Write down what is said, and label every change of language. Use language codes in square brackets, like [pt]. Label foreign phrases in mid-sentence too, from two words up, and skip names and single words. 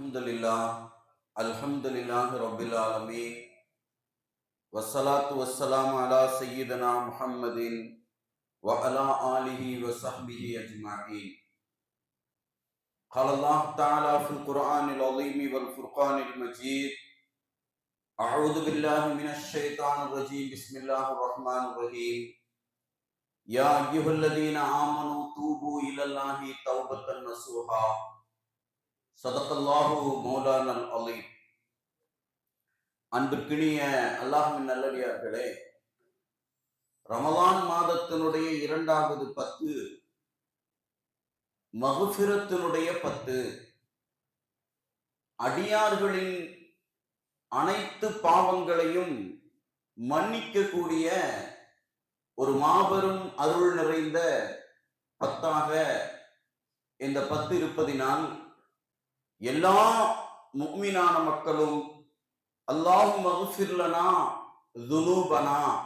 [ar] الحمد لله رب العالمين والصلاة والسلام على سيدنا محمد و على آله و صحبه أجمعين. قال الله تعالى في القرآن العظيم والفرقان المجيد أعوذ بالله من الشيطان الرجيم بسم الله الرحمن الرحيم يا أيها الذين آمنوا توبوا إلى الله توبة نصوحا صدق الله مولانا العليم. [ta] அன்பிற்கினிய அல்லாஹ்வின் நல்லடியார்களே, ரமலான் மாதத்தினுடைய 2வது 10 மக்ஃபிரத்தினுடைய 10, அடியார்களின் அனைத்து பாவங்களையும் மன்னிக்கக்கூடிய ஒரு மாபெரும் அருள் நிறைந்த 10ஆக இந்த 10 இருப்பதினால் எல்லா முஃமினான மக்களும் [ar] اللهم اغفر لنا ذنوبنا,